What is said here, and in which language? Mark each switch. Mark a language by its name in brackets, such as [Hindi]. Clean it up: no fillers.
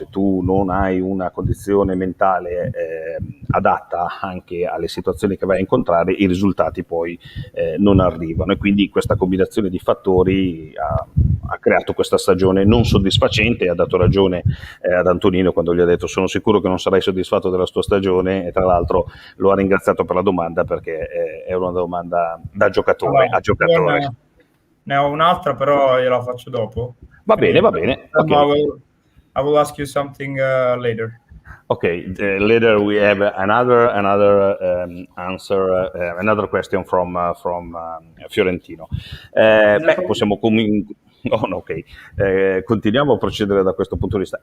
[Italian] Se tu non hai una condizione mentale adatta anche alle situazioni che vai a incontrare i risultati poi non arrivano e quindi questa combinazione di fattori ha creato questa stagione non soddisfacente e ha dato ragione ad Antonino quando gli ha detto sono sicuro che non sarai soddisfatto della tua stagione e tra l'altro lo ha ringraziato per la domanda perché è una domanda da giocatore a giocatore. Ne ho un'altra però gliela faccio dopo. Va bene. Okay. [English] I will ask you something later. Okay, later we have another answer, another question from Fiorentino. [Italian] Possiamo continuiamo a procedere da questo punto di vista.